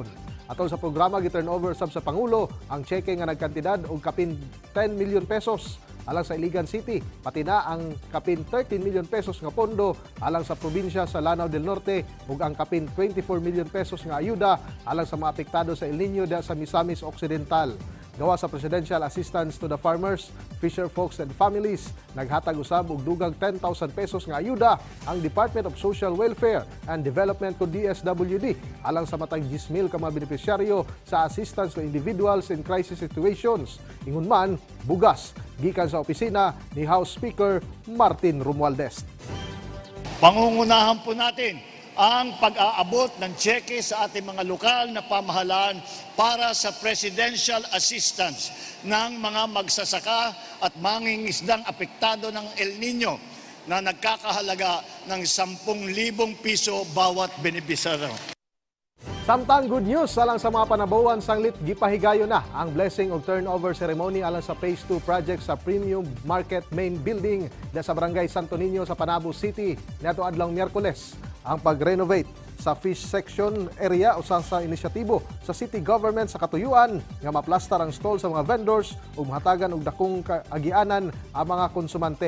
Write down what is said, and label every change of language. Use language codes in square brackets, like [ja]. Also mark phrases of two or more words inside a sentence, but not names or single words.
[ceb] Atol sa programa gi-turnover sab sa Pangulo ang cheque nga nagkantidad og kapin 10 million pesos alang sa Iligan City, pati na ang kapin 13 million pesos nga pondo alang sa probinsya sa Lanao del Norte ug ang kapin 24 million pesos nga ayuda alang sa mga apektado sa El Nino sa Misamis Occidental. Gawa sa Presidential Assistance to the Farmers, Fisher Folks and Families, naghatag usab og dugang 10,000 pesos nga ayuda ang Department of Social Welfare and Development o DSWD alang sa matag 10,000 ka mga benepisyaryo sa assistance to individuals in crisis situations. Ingon man, bugas gikan sa opisina ni House Speaker Martin Romualdez. [tl] Pangungunahan po natin ang pag-aabot ng cheque sa ating mga lokal na pamahalaan para sa presidential assistance ng mga magsasaka at mangingisdang apektado ng El Nino na nagkakahalaga ng 10,000 piso bawat benepisyaryo. [ceb] Samtang good news alang sa mga panabuhan sanglit gipahigayon na ang [en] blessing of turnover ceremony [ceb] alang sa Phase 2 project sa Premium Market Main Building sa Barangay Santo Niño sa Panabo City niadto adlawng Miyerkules. Ang pag-renovate sa fish section area usa sa inisyatibo sa [en] city government [ceb] sa katuyuan nga maplastar ang stall sa mga vendors ug mahatagan og dakong kaagianan ang mga konsumante.